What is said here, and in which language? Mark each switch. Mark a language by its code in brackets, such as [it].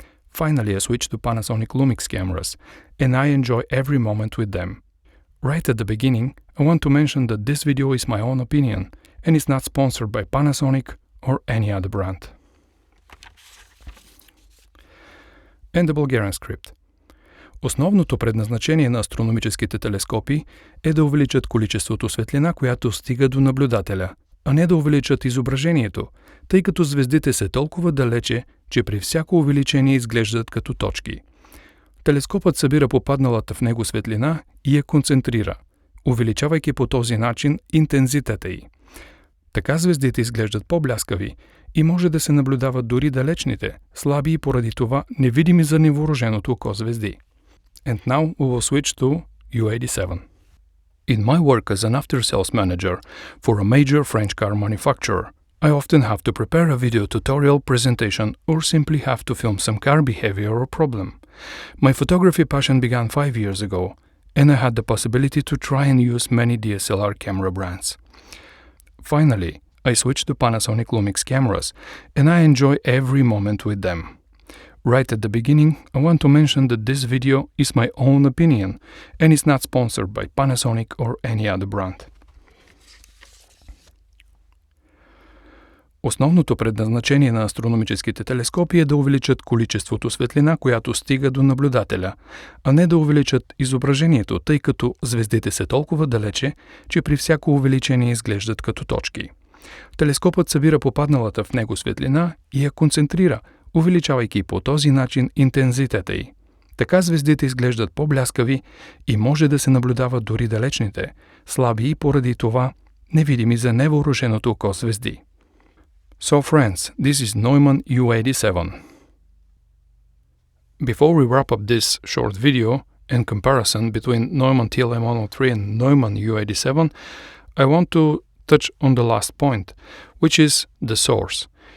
[en] Finally, I switched to Panasonic Lumix cameras, and I enjoy every moment with them. Right at the beginning, I want to mention that this video is my own opinion, and is not sponsored by Panasonic or any other brand. And the Bulgarian script. [bg] Основното предназначение на астрономическите телескопи е да увеличат количеството светлина, която стига до наблюдателя, а не да увеличат изображението, тъй като звездите са толкова далече, че при всяко увеличение изглеждат като точки. Телескопът събира попадналата в него светлина и я концентрира, увеличавайки по този начин интензитета й. Така звездите изглеждат по-бляскави и може да се наблюдават дори далечните, слаби и поради това невидими за невооруженото око звезди. [en] And now we will switch to U87. In my work as an after-sales manager for a major French car manufacturer, I often have to prepare a video tutorial presentation or simply have to film some car behavior or problem. My photography passion began 5 years ago, and I had the possibility to try and use many DSLR camera brands. Finally, I switched to Panasonic Lumix cameras, and I enjoy every moment with them. Right at the beginning, I want to mention that this video is my own opinion and is not sponsored by Panasonic or any other brand. [bg] Основното предназначение на астрономическите телескопи е да увеличат количеството светлина, която стига до наблюдателя, а не да увеличат изображението, тъй като звездите са толкова далече, че при всяко увеличение изглеждат като точки. Телескопът събира попадналата в него светлина и я концентрира, увеличавайки по този начин интензитета й. Така звездите изглеждат по-бляскави и може да се наблюдават дори далечните, слаби и поради това невидими за невъоръженото око звезди. [en] So friends, this is Neumann U87. Before we wrap up this short video and comparison between Neumann TLM103 and Neumann U87, I want to touch on the last point, which is the source.